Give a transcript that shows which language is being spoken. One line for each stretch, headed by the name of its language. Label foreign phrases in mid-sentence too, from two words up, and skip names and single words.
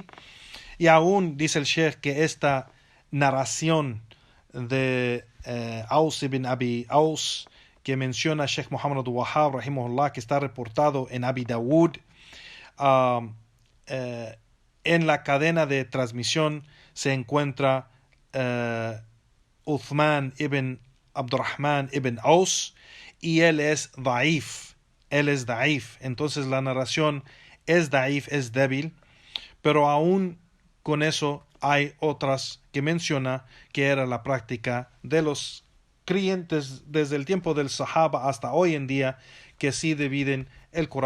Spanish: Y aún dice el Sheikh que esta narración de Aus ibn Abi Aus, que menciona Sheikh Muhammad al-Wahhab rahimahullah, que está reportado en Abi Dawud, en la cadena de transmisión se encuentra Uthman ibn Abdurrahman ibn Aus, y él es da'if. Entonces la narración es da'if, es débil, pero aún con eso hay otras que menciona que era la práctica de los creyentes desde el tiempo del Sahaba hasta hoy en día, que sí dividen el Corán.